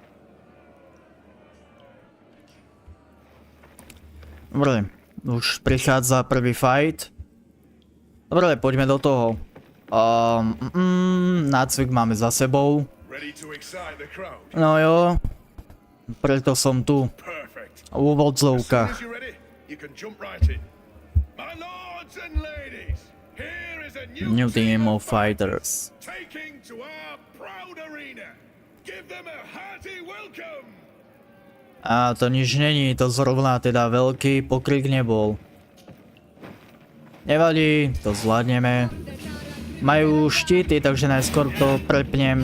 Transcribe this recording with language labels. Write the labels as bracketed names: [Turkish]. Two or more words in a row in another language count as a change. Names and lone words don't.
[Slovak] Dobre, už prichádza prvý fight. Dobre, poďme do toho. Nácvik máme za sebou. No jo. Preto som tu. V úvodzovkách. [English] New team of fighters. [Slovak] A to nič není, to zrovna teda veľký pokrik nebol. Nevadí, to zvládneme. Majú štíty, takže najskôr to prepnem.